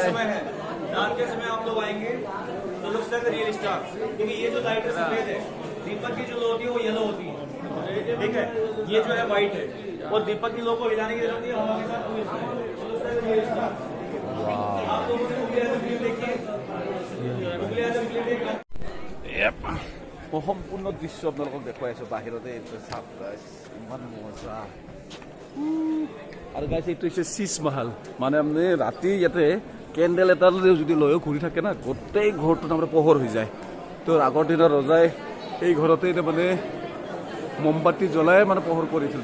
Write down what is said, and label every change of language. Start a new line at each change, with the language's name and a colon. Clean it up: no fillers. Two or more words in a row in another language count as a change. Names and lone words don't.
Hindi: समय है, रात के समय आप लोग आएंगे तो
English: looks like real star,
Hindi: क्योंकि ये जो लाइट है सफेद है, दीपक की जो लो होती है वो येलो होती है, ठीक है। ये जो है व्हाइट है और दीपक की लो को हिलाने की जरूरत नहीं है, हवा के साथ तो
English: looks like real star.
Hindi: आप लोगों ने उंगली आदम फिल्म देखी है, उंगली आदम फिल्म देखा।
Assamese: মই সম্পূৰ্ণ দৃশ্য আপোনালোকক দেখুৱাই আছো বাহিৰতে। চাওক গাইছ, ইমান মজা। আৰু গাইছ, এইটো হৈছে শীষ মহল, মানে আপুনি ৰাতি ইয়াতে কেণ্ডেল এটা যদি লৈও ঘূৰি থাকে না, গোটেই ঘৰটো তাৰমানে পোহৰ হৈ যায়। তো আগৰ দিনৰ ৰজাই এই ঘৰতে মানে মমবাতি জ্বলাই মানে পোহৰ কৰিছিল।